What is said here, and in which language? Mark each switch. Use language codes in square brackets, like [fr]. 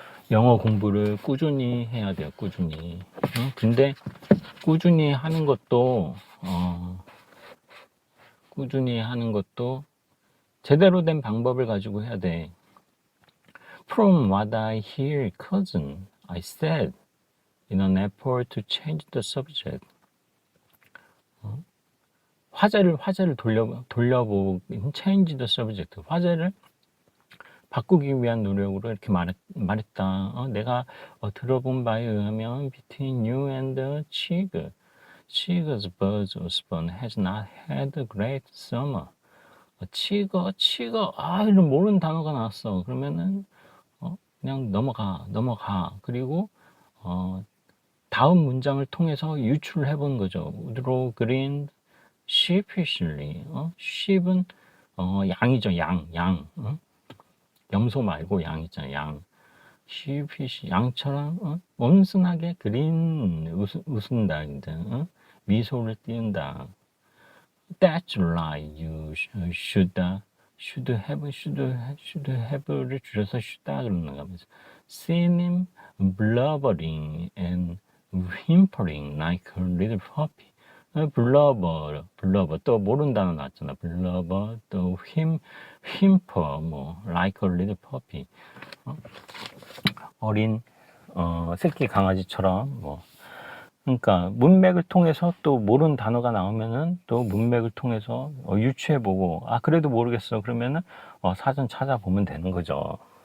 [ko] 영어 공부를 꾸준히 해야 돼요. 꾸준히. 응? 근데 꾸준히 하는 것도 제대로 된 방법을 가지고 해야 돼. [en] From what I hear, cousin, I said in an effort to change the subject. [ko] 화제를 돌려보고 [en] change the subject. [ko] 화제를 바꾸기 위한 노력으로 이렇게 말했다. 내가 들어본 바에 의하면 [en] between you and Chiga's birds husband has not had a great summer. [ko] 치거, 이런 모르는 단어가 나왔어. 그러면은 그냥 넘어가. 그리고 다음 문장을 통해서 유출을 해본 거죠. [en] Woodrow grinned sheepishly. sheep [ko] 은 양이죠. 양. 염소 말고 양 있잖아요. 양. sheepish, 양처럼 온순하게 웃은다. 미소를 띄운다. [en] That's right. You should have [ko] 를 줄여서 should다 그러는 거면서 [en] seen him blubbering and whimpering like a little puppy. [ko] 블러버 또 모르는 단어 나왔잖아. 블러버 또 [en] whimper 뭐 like a little puppy. [ko] 어린 새끼 강아지처럼 뭐. 그러니까 문맥을 통해서 또 모르는 단어가 나오면은 또 문맥을 통해서 유추해보고 그래도 모르겠어 그러면은 사전 찾아보면 되는 거죠.